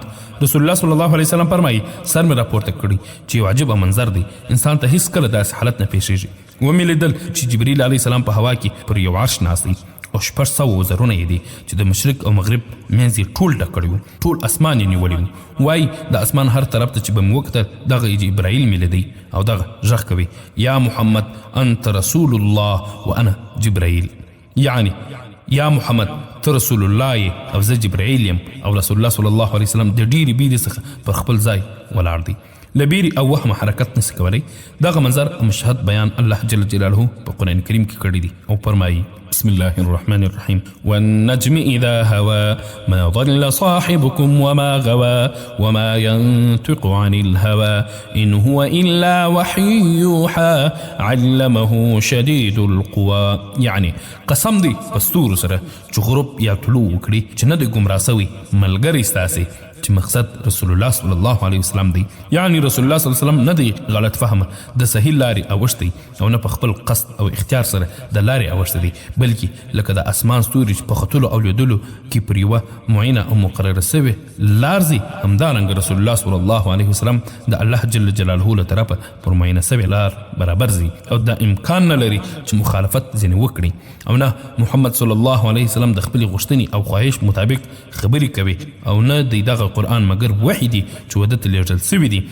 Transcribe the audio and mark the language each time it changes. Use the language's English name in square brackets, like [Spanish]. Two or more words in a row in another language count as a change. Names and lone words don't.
[Pashto] رسول الله [Arabic] صلی الله علیه وسلم [Pashto] فرمایي سر مې راپورته کړي چې یو عجیبه منظر دی، انسان ته هیڅ کله داسې حالت نه پېښېږي. ومې لیدل چې جبرائیل [Arabic] علیه السلام [Pashto] په هوا کې پر یو عرش ناست دی او 600 وزرونه یې دي چې د مشرق او مغرب منځ یې ټول ډک کړي وو، ټول اسمان یې نیولی وو. وایي د اسمان هر طرف ته چې به مې وکتل دغه جبرائیل مې لیدی او دغه غږ کوي [Arabic] یا محمد انت رسول الله وانا جبرائیل، [Pashto] یعنی یا محمد ته رسول الله او زه جبرائیل یم. او رسول الله [Arabic] صلی الله علیه وسلم [Pashto] د ډېرې بیرې څخه پر خپل ځای ولاړ دی، له بیرې او وهمه حرکت نسي کولی. دغه منظر او مشهد بیان الله [Arabic] جل جلاله [Pashto] په قرآن کریم کې کړی دی او فرمایي [Arabic] بسم الله الرحمن الرحيم والنجم إذا هوى ما ضل صاحبكم وما غوى وما ينطق عن الهوى إن هو إلا وحي يوحى علمه شديد القوى. [Pashto] يعني قسم دی پستور سره چې غروب یا طلوع وکړي چې نه د ګمراه سوي ملګری ستاسې چې مقصد رسول الله [Arabic] صلی الله علیه وسلم [Pashto] دی. یعنی رسول الله [Arabic] صلی الله علیه وسلم [Pashto] نه دی غلط فهمه د صحیح لارې اوښتی او نه په خپل قصد او اختیار سره د لارې اوښتی دی، بلکې لکه د اسمان ستوري چې په ختلو او لیدلو کې پر یوه معینه او مقرره سوې لار ځي، همدارنګه رسول الله [Arabic] صلی الله علیه وسلم [Pashto] د الله [Arabic] جل جلاله [Pashto] له طرفه پر معینه سوې لار برابر ځي او دا امکان نه لري چې مخالفت ځینې وکړي او نه محمد [Arabic] صلی الله علیه وسلم [Pashto] د خپلې غوښتنې او خواهش مطابق خبرې کوي او نه دی دغه قرآن مگر وحی دی چې ودته لیږل سوي دي.